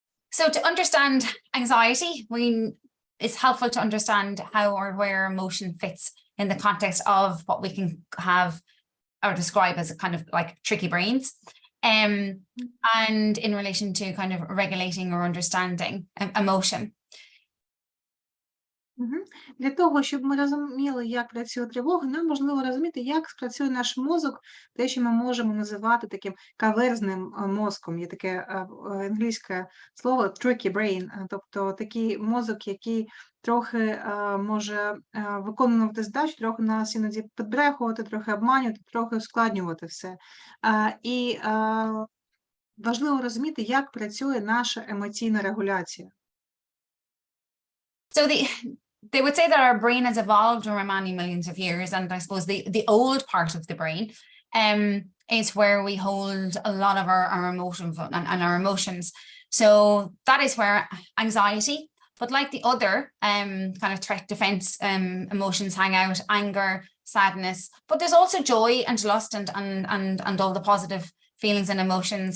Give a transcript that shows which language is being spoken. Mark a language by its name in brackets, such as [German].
[English] So to understand anxiety, it's helpful to understand how or where emotion fits in the context of what we can have or describe as a kind of like tricky brains, and in relation to kind of regulating or understanding emotion. [Ukrainian] Для того, щоб ми розуміли, як працює тривога, нам важливо розуміти, як працює наш мозок, те, що ми можемо називати таким каверзним мозком. Є таке англійське слово tricky brain, тобто такий мозок, який трохи може виконувати задачу, трохи нас іноді підбрехувати, трохи обманювати, трохи ускладнювати все. І важливо розуміти, як працює наша емоційна регуляція. [English] So they would say that our brain has evolved over many millions of years, and I suppose the old part of the brain is where we hold a lot of our emotions and our emotions. So that is where anxiety, but like the other kind of threat defense emotions hang out, anger, sadness, but there's also joy and lust and all the positive feelings and emotions.